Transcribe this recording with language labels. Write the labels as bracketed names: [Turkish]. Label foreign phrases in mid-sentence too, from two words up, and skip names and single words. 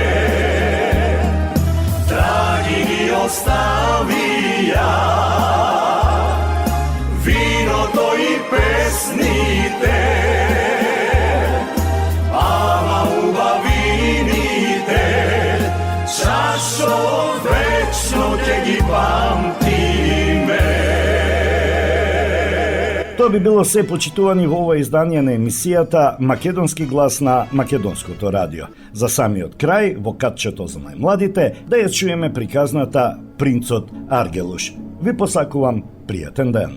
[Macedonian] Оставија вино то и песните, ама убавините чашо вечно те ги памтиме. Тоа би било се, почитувани, во ова издание на емисијата Македонски глас на Македонското радио. За самиот крај, во катчето за најмладите, да ја чуеме приказната Принцот Аргелуш. Ви посакувам пријатен ден.